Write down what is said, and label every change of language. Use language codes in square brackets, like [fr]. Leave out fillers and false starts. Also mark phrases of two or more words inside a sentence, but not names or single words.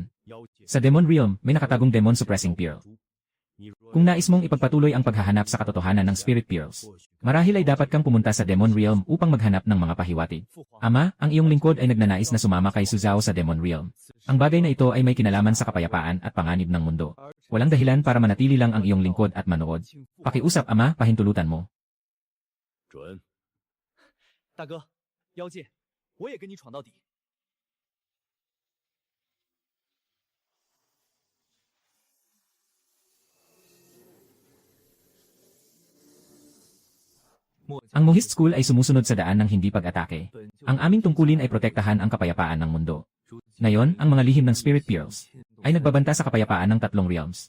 [tl] Sa Demon Realm, may nakatagong Demon Suppressing Pearl. Kung nais mong ipagpatuloy ang paghahanap sa katotohanan ng Spirit Pearls, marahil ay dapat kang pumunta sa Demon Realm upang maghanap ng mga pahiwatig. Ama, ang iyong lingkod ay nagnanais na sumama kay Su Zhao sa Demon Realm. Ang bagay na ito ay may kinalaman sa kapayapaan at panganib ng mundo. Walang dahilan para manatili lang ang iyong lingkod at manood. Pakiusap, Ama, pahintulutan mo. [zh] 准。大哥，妖界，我也跟你闯到底。 [tl] Ang Mohist School ay sumusunod sa daan ng hindi pag-atake. Ang aming tungkulin ay protektahan ang kapayapaan ng mundo. Ngayon, ang mga lihim ng Spirit Pearls ay nagbabanta sa kapayapaan ng tatlong realms.